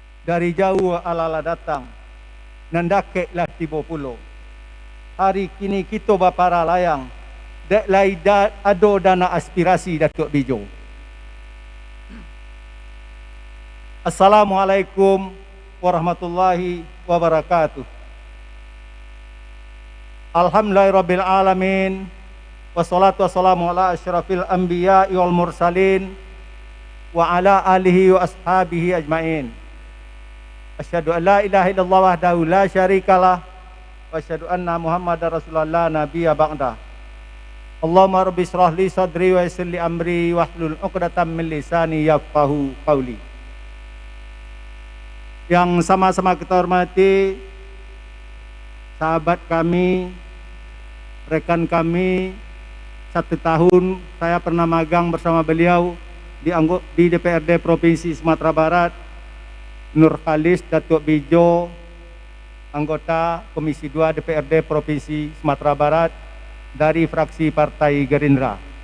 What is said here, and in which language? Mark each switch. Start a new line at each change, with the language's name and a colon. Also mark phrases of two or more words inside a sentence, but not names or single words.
Minangkabau: dari jauh alala datang, nandakeklah tibo pulo. Hari kini kita bapara layang, dek lai ado dana aspirasi Datuk Bijo.
Arabic: السلام عليكم ورحمة الله وبركاته. الحمد لله رب العالمين. والصلاة والسلام على أشرف الأنبياء والمرسلين وعلى آله وأصحابه أجمعين. أشهد أن لا إله إلا الله وحده لا شريك له وأشهد أن محمدا رسول الله نبيا بعد. اللهم رب اشرح لي صدري ويسر لي أمري واحلل عقدة من لساني يفقهوا قولي.
Indonesian: Yang sama-sama kita hormati sahabat kami, rekan kami, 1 tahun saya pernah magang bersama beliau di DPRD Provinsi Sumatera Barat, Nur Khalis Datuk Bijo, anggota Komisi 2 DPRD Provinsi Sumatera Barat dari fraksi Partai Gerindra.